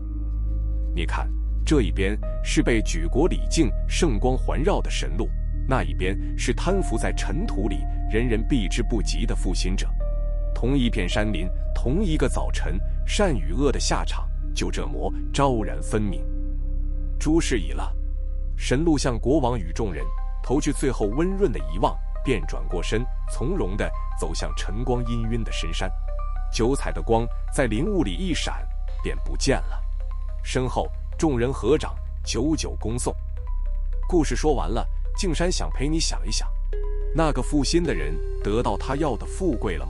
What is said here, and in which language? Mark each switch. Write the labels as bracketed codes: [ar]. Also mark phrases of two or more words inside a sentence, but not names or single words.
[zh] 你看，這一邊是被舉國禮敬、聖光環繞的神鹿，那一邊是貪腐在塵土裡、人人避之不及的負心者。同一片山林，同一個早晨，善與惡的下場就這麼昭然分明。諸事已了，神鹿向國王與眾人投去最後溫潤的遺望，便轉過身，從容地走向晨光氤氲的深山。九彩的光在林霧裡一閃，便不見了。身後眾人合掌，久久恭送。故事說完了，靜山想陪你想一想，那個負心的人得到他要的富貴了嗎？